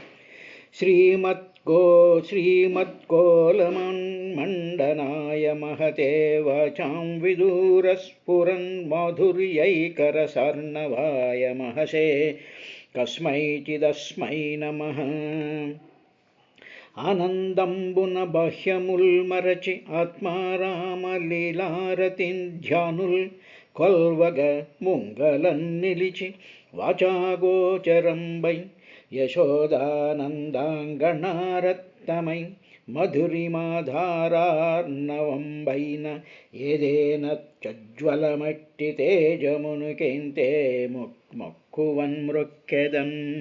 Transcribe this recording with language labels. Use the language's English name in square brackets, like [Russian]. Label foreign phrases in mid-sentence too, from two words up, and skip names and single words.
[Sanskrit] श्रीमत्कोलमन्मण्डनाय महते वाचां विदूरस्फुरन् माधुर्यैकरसार्णवाय महसे कस्मैचिदस्मै नमः। [Telugu] ఆనందంబున బాహ్యముల్మరచి ఆత్మారామలీలారతిన్ ధ్యానుల్ కొల్వగ ముంగలన్ నిలిచి వాచాగోచరంబై యశోదానందాంగణారత్తమై మధురిమాధారార్ణవంబైన ఏదేన చజ్వలమట్టి తేజమునుకెంతే మొక్కువన్ మృక్కెదన్